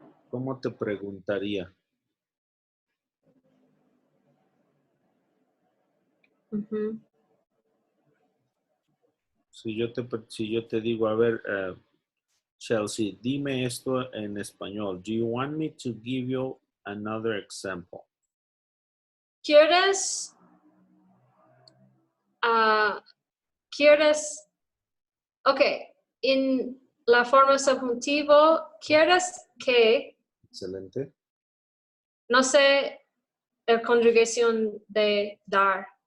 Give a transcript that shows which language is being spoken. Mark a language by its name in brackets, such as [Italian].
[Spanish] ¿Cómo te preguntaría? Ujú. Si yo te digo, a ver, Chelsea, dime esto en español. [English] Do you want me to give you another example? [Spanish] ¿Quieres, quieres, ok, en la forma subjuntivo, ¿quieres que, Excelente. no sé, la conjugación de dar